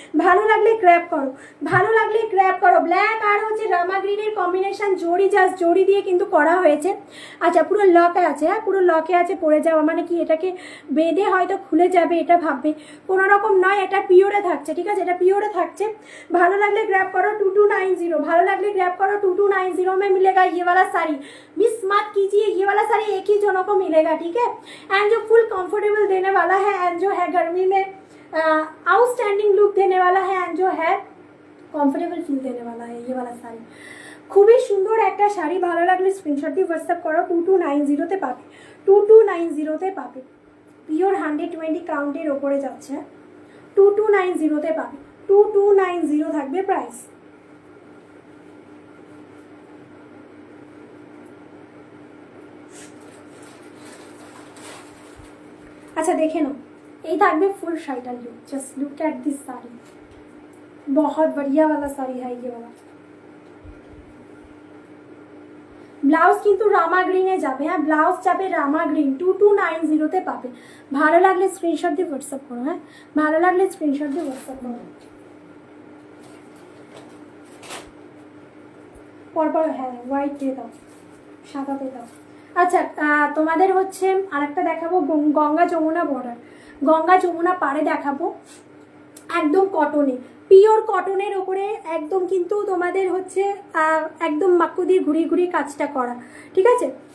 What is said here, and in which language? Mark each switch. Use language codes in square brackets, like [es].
[bn] ভালো লাগলে গ্র্যাব করো, ভালো লাগলে গ্র্যাব করো। ব্ল্যাক আর হচ্ছে রামা গ্রিনের কম্বিনেশন জড়ি, জাস্ট জড়ি দিয়ে কিন্তু করা হয়েছে। আচ্ছা পুরো লকে আছে, হ্যাঁ পুরো লকে আছে, পরে যাওয়া মানে কি এটাকে বেঁধে হয়তো খুলে যাবে এটা ভাববে, কোনো রকম নয়, এটা পিওরে থাকছে, ঠিক আছে, এটা পিওরে থাকছে। ভালো লাগলে গ্র্যাব করো 2290, ভালো লাগলে [hi] ग्रैब करो 2290 में मिलेगा ये वाला साड़ी। मिस मत कीजिए, ये वाला साड़ी एक ही जनों को मिलेगा, ठीक है। एंड जो फुल कंफर्टेबल देने वाला है एंड जो है गर्मी में आउटस्टैंडिंग लुक देने वाला है एंड जो है कंफर्टेबल फील देने वाला है ये वाला साड़ी। [bn] খুবই সুন্দর একটা শাড়ি, ভালো লাগলে স্ক্রিনশট দিয়ে হোয়াটসঅ্যাপ করো। 2290 পাবে, 2290 পাবে, পিওর 120 কাউন্টের ওপরে যাচ্ছে, 2290 পাবে, 2290 থাকবে প্রাইস। [hi] अच्छा देखे ना ये [bn] থাকবে ফুল শাড়িটার look, just look at this [hi] sari, बहुत बढ़िया वाला साड़ी है ये वाला। [bn] ব্লাউজ কিন্তু রামা গ্রিনে যাবে, হ্যাঁ ব্লাউজ যাবে রামা গ্রিন, 2290 পাবে। ভালো লাগলে স্ক্রিনশট দিয়ে হোয়াটসঅ্যাপ করো, হ্যাঁ ভালো লাগলে স্ক্রিনশট দিয়ে হোয়াটসঅ্যাপ করো। পরপর হ্যাঁ হোয়াইট দিয়ে দাও, সাদা দিয়ে দাও। আচ্ছা তোমাদের হচ্ছে আরেকটা দেখাবো গঙ্গা যমুনা বর্ডার, গঙ্গা যমুনা পাড়ে দেখাবো, একদম কটনে, পিওর কটনের ওপরে একদম কিন্তু তোমাদের হচ্ছে একদম মাক্কু দিয়ে ঘুরিয়ে ঘুরিয়ে কাজটা করা, ঠিক আছে।